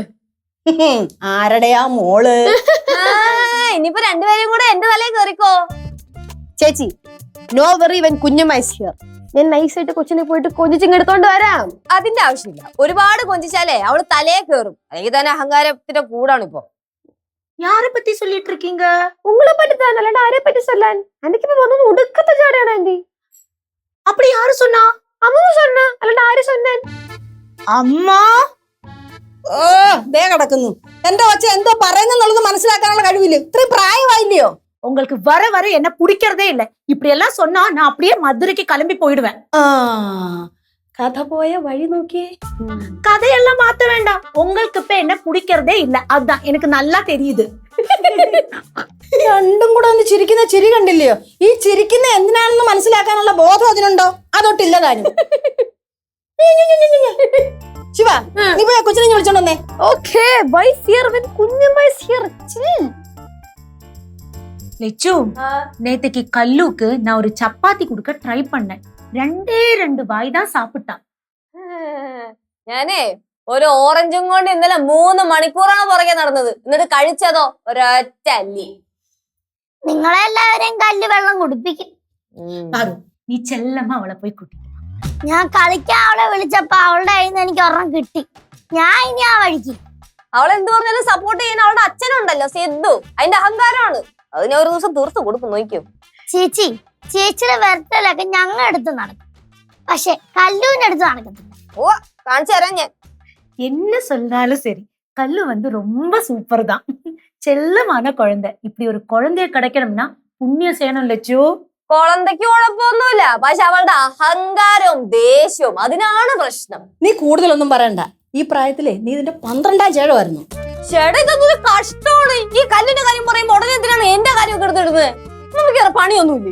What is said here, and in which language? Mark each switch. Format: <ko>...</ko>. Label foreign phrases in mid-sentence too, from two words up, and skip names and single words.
<ml>ആരുടെയാ മോള്? ഇനിയിപ്പോ രണ്ടുപേരും കൂടെ എന്റെ തലയിൽ കയറിക്കോ.</ml> <en>ചേച്ചി, no worry when കുഞ്ഞമ്മ is here.</en> <ml>ഞാൻ നൈസായിട്ട് കൊച്ചിനെ പോയിട്ട് കൊഞ്ചിച്ചിങ്ങെടുത്തോണ്ട് വരാം. അതിന്റെ ആവശ്യമില്ല. ഒരുപാട് കൊഞ്ചിച്ചാലേ അവള് തലയെ കയറും. അല്ലെങ്കിൽ തന്നെ അഹങ്കാരത്തിന്റെ കൂടാണ് ഇപ്പൊ.</ml> <ta>யாரை பத்தி சொல்லிட்டு இருக்கீங்க? உங்களை பத்தி தான், அல்லாட யாரை பத்தி சொல்லான்? அன்னைக்கு இப்ப வந்து ஒடுக்கத்த ஜாடையான ஆண்டி. அப்படி யாரு சொன்னா? அம்மா சொன்னா, அல்லாட யாரு சொன்னான்?</ta> <ml>അമ്മ. ഓ, ദേ കിടക്കുന്നു. എന്റെ കൊച്ച എന്തോ പറയുന്നുള്ളത് മനസ്സിലാക്കാനുള്ള കഴിവില്ല. ഇത്രയും പ്രായമായില്ലയോ?</ml> <ta>உங்களுக்கு வர வர என்ன பிடிக்கிறதே இல்ல. இப்படி எல்லாம் சொன்னா நான் அப்படியே மதுரைக்கு கிளம்பி போயிடுவேன்.</ta> <ml>കഥ പോയ വഴി നോക്കിയേ.</ml> <ta>கதையெல்லாம் மாத்த வேண்டாம். உங்களுக்கு இப்ப என்ன பிடிக்கிறதே இல்ல, அதுதான் எனக்கு நல்லா தெரியுது.</ta> <ml>രണ്ടും കൂടെ ഒന്ന് ചിരിക്കുന്ന ചിരി കണ്ടില്ലയോ? ഈ ചിരിക്കുന്ന എന്തിനാണെന്ന് മനസ്സിലാക്കാനുള്ള ബോധം അതിനുണ്ടോ? അതൊട്ടില്ല താനും. ശിവ, നീ പോയ കൊച്ചിനെ വിളിച്ചോണ്ടേ.</ml> <en>okay, wife here when കുഞ്ഞമ്മ is here. chill.</en> <ta>லெச்சு, நேத்துக்கு கல்லுக்கு நான் ஒரு சப்பாத்தி கொடுக்க ட்ரை பண்ணேன். 2 வாய் தான் சாப்பிட்டான்.</ta> <ml>ഞാനേ ഒരു ഓറഞ്ചും കൊണ്ട് ഇന്നലെ 3 മണിക്കൂറാണ് പുറകെ നടന്നത്. എന്നിട്ട് കഴിച്ചതോ ഒരൊറ്റ അല്ലി. നിങ്ങളെല്ലാവരെയും കല്ല് വെള്ളം കുടിപ്പിക്കും. പാറു, നീ ചെല്ലമ്മ അവളെ പോയി കുട്ടി. ഞാൻ കളിക്കാൻ അവളെ വിളിച്ചപ്പോ അവളുടെ കയ്യിൽ നിന്ന് എനിക്ക് ഒരെണ്ണം കിട്ടി. ഞാൻ ഇനി ആ വഴിക്ക്. അവളെന്ത് പറഞ്ഞാലും സപ്പോർട്ട് ചെയ്യുന്ന അവളുടെ അച്ഛനുണ്ടല്ലോ സിദ്ധു, അതിന്റെ അഹങ്കാരമാണ്. അത് ഞാൻ ഒരു ദിവസം തീർത്ത് കൊടുക്കും, നോക്കും. ചേച്ചിയുടെ വെർട്ടലൊക്കെ ഞങ്ങൾ എടുത്ത് നടക്കും, പക്ഷെ കല്ലുവിന്റെ അടുത്ത് നടക്കത്തില്ല. ഓ, കാണിച്ചു തരാം ഞാൻ.</ml> <ta>என்ன சொன்னாலும் சரி, கல்லு வந்து ரொம்ப சூப்பர் தான். செல்லமான குழந்தை. இப்படி ஒரு குழந்தைய கிடைக்கணும்னா புண்ணியம் செய்யணும் லட்சு.</ta> <ml>കുളന്തയ്ക്ക് കുഴപ്പമൊന്നുമില്ല, പക്ഷെ അവളുടെ അഹങ്കാരവും ദേഷ്യവും അതിനാണ് പ്രശ്നം. നീ കൂടുതലൊന്നും പറയണ്ട. ഈ പ്രായത്തിലെ നീ ഇതിന്റെ 12ാം ചേഴമായിരുന്നു. ചേട്ടാ, ഇതൊന്നും കഷ്ടമാണ്. ഈ കല്ലിന്റെ കാര്യം പറയുമ്പോ ഉടനെ എന്തിനാണ് എന്റെ കാര്യമൊക്കെ എടുത്തിടുന്നത്? നമുക്ക് പണിയൊന്നുമില്ലേ?</ml>